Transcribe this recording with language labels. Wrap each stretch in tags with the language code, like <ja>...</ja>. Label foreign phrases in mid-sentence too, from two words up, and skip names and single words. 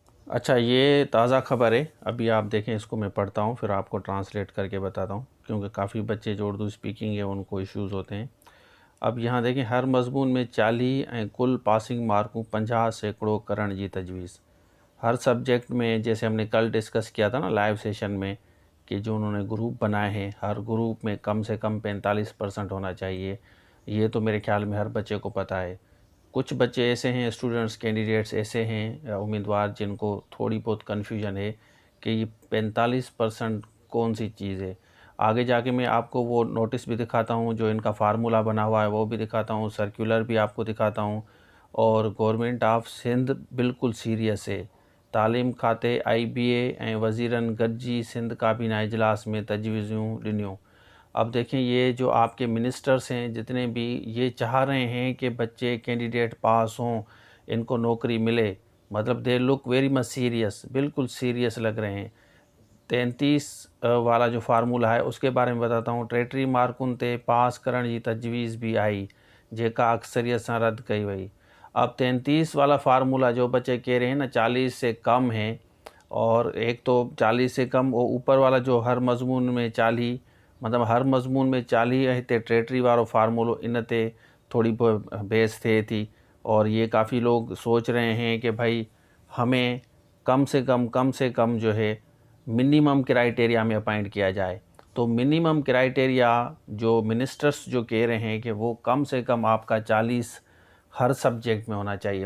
<ur>اچھا، یہ تازہ خبر ہے. ابھی آپ دیکھیں، اس کو میں پڑھتا ہوں پھر آپ کو ٹرانسلیٹ کر کے بتاتا ہوں، کیونکہ کافی بچے جو</ur> <en>Urdu speaking</en> <ur>ہے ان کو ایشوز ہوتے ہیں. اب یہاں دیکھیں,</ur> <sd>हर मज़मून में 40 ऐं कुल पासिंग मार्कूं 50 सैकड़ों करण जी तजवीज़।</sd> <ur>ہر سبجیکٹ میں، جیسے ہم نے کل ڈسکس کیا تھا نا</ur> <en>live session</en> <ur>میں، کہ جو انہوں نے گروپ بنائے ہیں، ہر گروپ میں کم سے کم 45% ہونا چاہیے. یہ تو میرے خیال میں ہر بچے کو پتا ہے۔ کچھ بچے ایسے ہیں,</ur> <en>students candidates</en> <ur>ایسے ہیں، امیدوار، جن کو تھوڑی بہت کنفیوژن ہے کہ یہ 45% کون سی چیز ہے. آگے جا کے میں آپ کو وہ نوٹس بھی دکھاتا ہوں، جو ان کا فارمولا بنا ہوا ہے وہ بھی دکھاتا ہوں، سرکلر بھی آپ کو دکھاتا ہوں. اور</ur> <en>Government of Sindh</en> <ur>بالکل سیریس ہے.</ur> <sd>तालीम खाते IBA ऐं वज़ीरनि गॾिजी सिंध काबीना इजलास में तजवीज़ूं ॾिनियूं।</sd> <ur>اب دیکھیں، یہ جو آپ کے منسٹرز ہیں جتنے بھی، یہ چاہ رہے ہیں کہ بچے کینڈیڈیٹ پاس ہوں، ان کو نوکری ملے. مطلب</ur> <en>they look very much serious,</en> <ur>بالکل سیریس لگ رہے ہیں. 33 والا جو فارمولا ہے اس کے بارے میں بتاتا ہوں.</ur> <sd>टेटरी मार्कुनि ते पास करण जी तजवीज़ भी आई, जेका अक्सरियत सां रद्द कई वई।</sd> <ur>اب 33 والا فارمولا، جو بچے کہہ رہے ہیں نا 40 سے کم ہے، اور ایک تو 40 سے کم، وہ اوپر والا جو ہر مضمون میں 40، مطلب</ur> <sd>हर मज़मून में 40 ऐं हिते टेटरी वारो फार्मूलो, इन ते थोड़ी बहस थिए थी।</sd> <ur>اور یہ کافی لوگ سوچ رہے ہیں کہ بھائی ہمیں کم سے کم جو ہے</ur> <en>minimum criteria</en> <ur>میں اپوائنٹ کیا جائے. تو</ur> <en>minimum criteria</en> <ur>جو منسٹرز جو کہہ رہے ہیں کہ وہ کم سے کم آپ کا 40 ہر سبجیکٹ میں ہونا چاہیے.</ur>